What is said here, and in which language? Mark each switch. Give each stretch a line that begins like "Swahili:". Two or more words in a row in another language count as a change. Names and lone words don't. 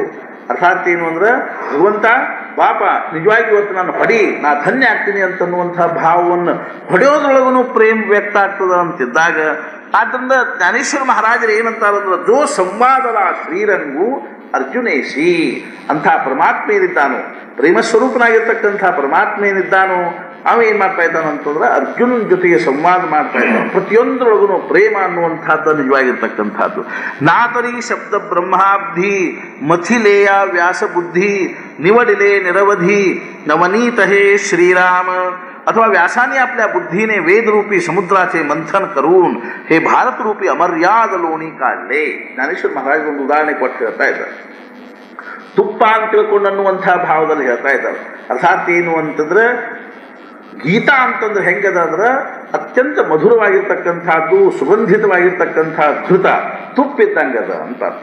Kannada: ಅರ್ಥಾತ್ ಏನು ಅಂದ್ರೆ ಭಗವಂತ ಪಾಪ ನಿಜವಾಗಿ ಇವತ್ತು ನಾನು ಹೊಡಿ, ನಾ ಧನ್ಯ ಆಗ್ತೀನಿ ಅಂತನ್ನುವಂಥ ಭಾವವನ್ನು ಹೊಡೆಯೋದ್ರೊಳಗೂ ಪ್ರೇಮ ವ್ಯಕ್ತ ಆಗ್ತದ ಅಂತಿದ್ದಾಗ, ಆದ್ದರಿಂದ ಜ್ಞಾನೇಶ್ವರ ಮಹಾರಾಜರು ಏನಂತಾರಂದ್ರೆ
Marathi: जो संवादद श्रीरंगु अर्जुनेशी
Kannada: ಅಂಥ ಪರಮಾತ್ಮ ಏನಿದ್ದಾನೋ, ಪ್ರೇಮ ಸ್ವರೂಪನಾಗಿರ್ತಕ್ಕಂಥ ಪರಮಾತ್ಮ ಏನಿದ್ದಾನೋ ಅವ ಏನು ಮಾಡ್ತಾ ಇದ್ದಾನ ಅಂತಂದ್ರೆ ಅರ್ಜುನನ ಜೊತೆಗೆ ಸಂವಾದ ಮಾಡ್ತಾ ಇದ್ದಾನೆ. ಪ್ರತಿಯೊಂದರೊಳಗೂ ಪ್ರೇಮ ಅನ್ನುವಂಥದ್ದು ನಿಜವಾಗಿರ್ತಕ್ಕಂಥದ್ದು.
Marathi: नातरि शब्द ब्रह्माब्धि मथिलेय व्यास बुद्धि निवडिले निरवधी नवनीत हे श्रीराम. अथवा व्यासाने आपल्या बुद्धीने वेदरूपी समुद्राचे मंथन करून हे भारतरूपी अमर्याद लोणी काढले.
Kannada: ज्ञानेश्वर महाराज ಒಂದು ಉದಾಹರಣೆ ಕೊಟ್ಟು ಹೇಳ್ತಾ ಇದ್ದಾರೆ. ತುಪ್ಪ ಅಂತ ತಿಳ್ಕೊಂಡು ಅನ್ನುವಂಥ ಭಾವದಲ್ಲಿ ಹೇಳ್ತಾ ಇದ್ದಾರೆ. ಅರ್ಥಾತ್ ಏನು ಅಂತಂದ್ರೆ ಗೀತಾ ಅಂತಂದ್ರೆ ಹೆಂಗದ ಅಂದ್ರೆ ಅತ್ಯಂತ ಮಧುರವಾಗಿರ್ತಕ್ಕಂಥದ್ದು, ಸುಗಂಧಿತವಾಗಿರ್ತಕ್ಕಂಥ ಘೃತ ತುಪ್ಪಿದ್ದಂಗದ ಅಂತ ಅರ್ಥ.